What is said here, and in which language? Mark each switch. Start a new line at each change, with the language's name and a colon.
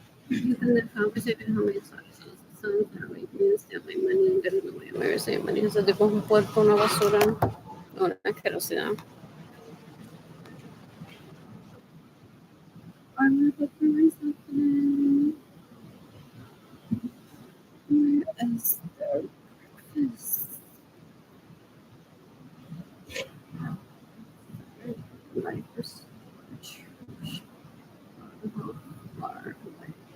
English: You can decapitate how many sons that rape me and steal my money and get in the way of me receiving money.
Spanish: Ese tipo es un puerco, una basura, una asquerosidad.
English: I'm gonna cook for myself today. Where is the breakfast? My first church. How far away?